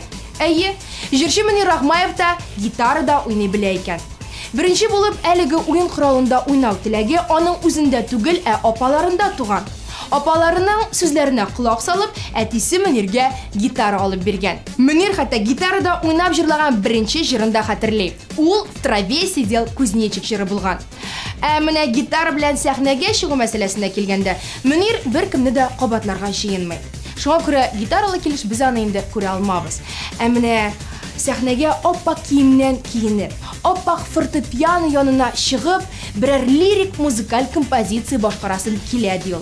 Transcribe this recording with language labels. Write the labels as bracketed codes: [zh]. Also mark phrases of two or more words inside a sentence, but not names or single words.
[tt] Әйе, җырчы Мөнир Рахмаев та гитарада уйный белә икән. Беренче булып әлеге уен коралында уйнау теләге аның үзендә түгел, ә апаларында туган. Апаларының сүзләренә колак салып, әтисе Мөниргә гитара алып биргән. Мөнир хәтта гитарада уйнап җырлаган беренче җырында хәтерли. Ул "В траве сидел кузнечик" җыры булган. Ә менә гитара белән сәхнәгә чыгу мәсьәләсенә килгәндә, Мөнир беркемне дә кабатларга җыенмый. Шуңа күрә гитаралы килеш без аны инде күрә алмабыз. Ә менә сәхнәгә оппак киемнән киенеп, оппак фортепиано янына чыгып, берәр лирик музыкаль композиция башкарасын килә ди ул.